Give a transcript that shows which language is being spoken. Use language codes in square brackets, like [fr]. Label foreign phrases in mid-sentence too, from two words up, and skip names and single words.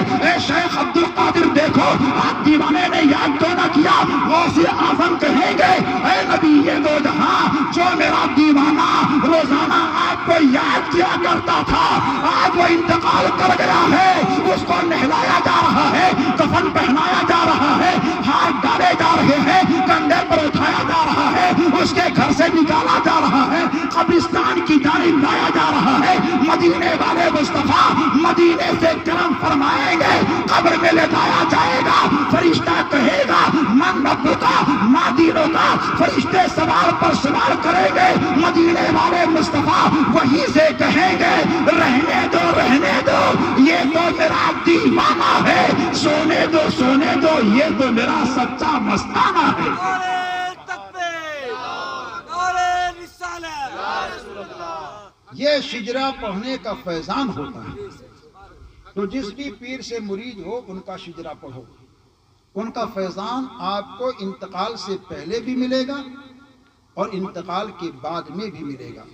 [ur] اے شیخ عبد القادر دیکھو آپ دیوانے نے یاد کیوں نہ کیا، غوث اعظم کہیں گے اے نبی دو جہاں جو میرا دیوانہ روزانہ آپ کو یاد کیا کرتا تھا آج وہ انتقال کر گیا ہے، اس کو نہلایا جا رہا ہے، کفن پہنایا جا رہا ہے، ہاتھ ڈالے جا رہے ہیں، کندھے پر اٹھایا جا رہا ہے، اس کے گھر سے نکالا جا رہا ہے، قبرستان کی جانب لایا جا رہا ہے۔ مدینے والے مصطفیٰ مدینے سے کرم فرمائیں گے، قبر میں لٹایا جائے گا، فرشتہ کہے گا [ar] من ربکا ما دینکا، [ur] فرشتے سوال پر سوال کریں گے، مدینے والے مصطفیٰ وہیں سے کہیں گے رہنے دو یہ تو میرا دیوانہ ہے، سونے دو یہ تو میرا سچا مستانہ ہے۔ یہ شجرہ پڑھنے کا فیضان ہوتا ہے، تو جس بھی پیر سے مرید ہو ان کا شجرہ پڑھو، ان کا فیضان آپ کو انتقال سے پہلے بھی ملے گا اور انتقال کے بعد میں بھی ملے گا۔